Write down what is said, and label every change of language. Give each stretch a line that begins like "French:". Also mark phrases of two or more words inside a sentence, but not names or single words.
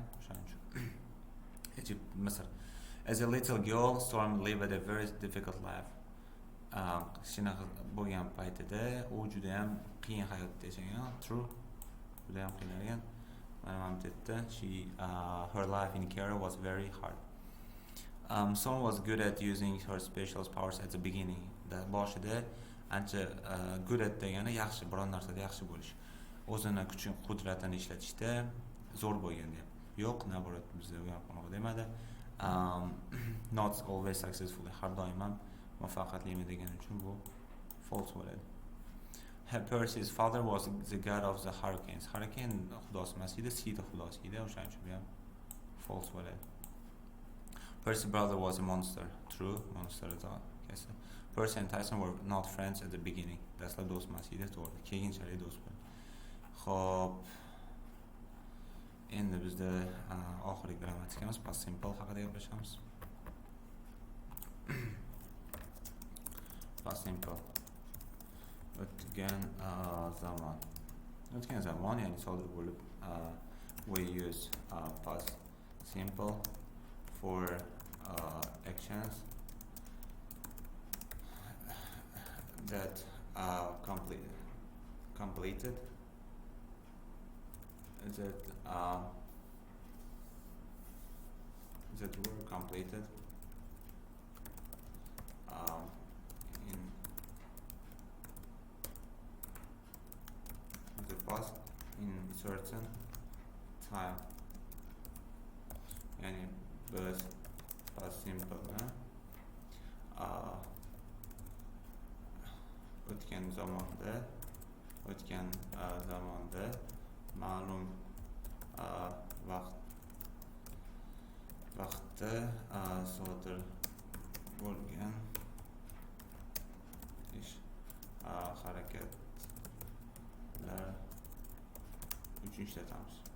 Uzbek: O'shaning uchun Egypt, Misr.
English: As a little girl, Storm lived a very difficult life.
Uzbek: Kichkina bo'lgan paytida u juda ham qiyin hayot kechirgan. True. Juda ham qiynalgan.
English: Her life in Cairo was very hard. Storm was good at using her special powers at the beginning.
Uzbek: Boshida ancha
English: good at
Uzbek: degani yaxshi, biror narsada yaxshi bo'lish. O'zini kuch qudratini ishlatishda zo'r bo'lgan deb. Yo'q, naborat bizda u ham demadi.
English: Not always successful.
Uzbek: Har doim ham muvaffaqiyatlimi degan uchun bu false bo'ladi.
English: Percy's father was the god of the hurricanes.
Uzbek: Hurricane xudosi emas edi, sea xudosi edi, o'shaning uchun bu ham false bo'ladi.
English: Percy's brother was a monster.
Uzbek: True, monster edi.
English: Percy and Tyson were not friends at the beginning.
Uzbek: Darslar do'st emas edi, to'g'ri. Keyinchalik do'st bo'ldi. Xo'p. Endi bizda oxirgi grammatikamiz
English: past simple
Uzbek: haqida gaplashamiz.
English: Past simple.
Uzbek: O'tgan zaman. O'tgan zaman ya'ni sodir bo'lib,
English: we use past simple for actions that are completed that were completed in the past in certain time.
Uzbek: Yani biz
English: past simple
Uzbek: o'tgan zamonda ma'lum vaqtda sodir bo'lgan ish harakatlar uchun ishlatamiz.